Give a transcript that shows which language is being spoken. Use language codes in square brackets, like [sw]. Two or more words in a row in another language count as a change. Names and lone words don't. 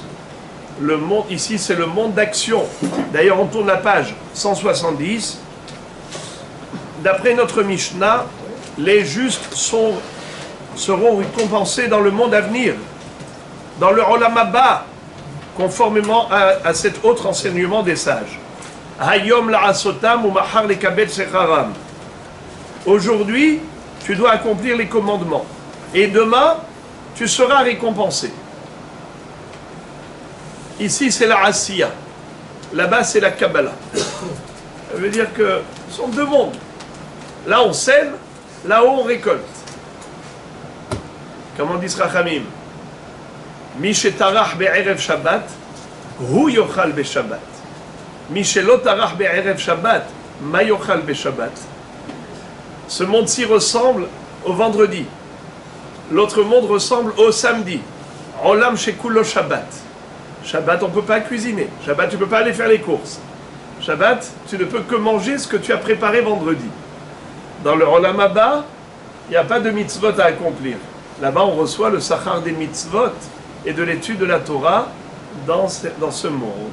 [fr] Le monde, ici, c'est le monde d'action. D'ailleurs, on tourne la page 170. D'après notre Mishnah, les justes seront récompensés dans le monde à venir, dans le [he] עולם הבא, [fr] conformément à cet autre enseignement des sages. [he] היום לעשותם ומחר לקבל שכרם. [fr] Aujourd'hui, tu dois accomplir les commandements. Et demain, tu seras récompensé. Ici, c'est la Asiya. Là-bas, c'est la Kabbalah. Ça veut dire que ce sont deux mondes. Là, on sème, là-haut, on récolte. Comment dit Rachamim? [he] מי שטרח בערב שבת, הוא יאכל בשבת. מי שלא טרח בערב שבת, מה יאכל בשבת. [fr] Ce monde-ci ressemble au vendredi. L'autre monde ressemble au samedi. [he] עולם שכולו שבת. [fr] Shabbat, on ne peut pas cuisiner. Shabbat, tu ne peux pas aller faire les courses. Shabbat, tu ne peux que manger ce que tu as préparé vendredi. Dans le [he] עולם הבא, [fr] il n'y a pas de mitzvot à accomplir. Là-bas, on reçoit le sachar des mitzvot et de l'étude de la Torah dans ce monde.